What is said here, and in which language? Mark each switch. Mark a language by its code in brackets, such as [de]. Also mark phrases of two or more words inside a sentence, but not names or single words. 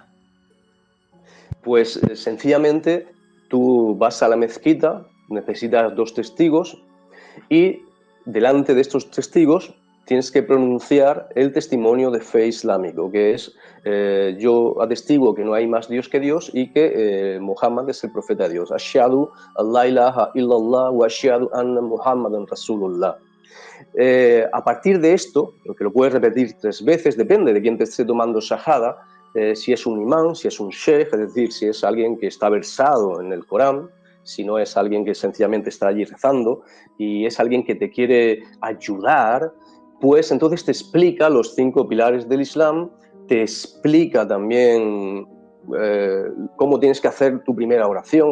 [es] Pues sencillamente tú vas a la mezquita, necesitas 2 testigos y delante de estos testigos tienes que pronunciar el testimonio de fe islámico, que es yo atestiguo que no hay más Dios que Dios y que Muhammad es el profeta de Dios. [ar] أشهد أن لا إله إلا الله وأشهد أن محمدا رسول الله. [es] A partir de esto, que lo puedes repetir 3 veces, depende de quién te esté tomando shahada, si es un imán, si es un sheikh, es decir, si es alguien que está versado en el Corán, si no es alguien que sencillamente está allí rezando y es alguien que te quiere ayudar, pues entonces te explica los 5 pilares del Islam, te explica también cómo tienes que hacer tu primera oración.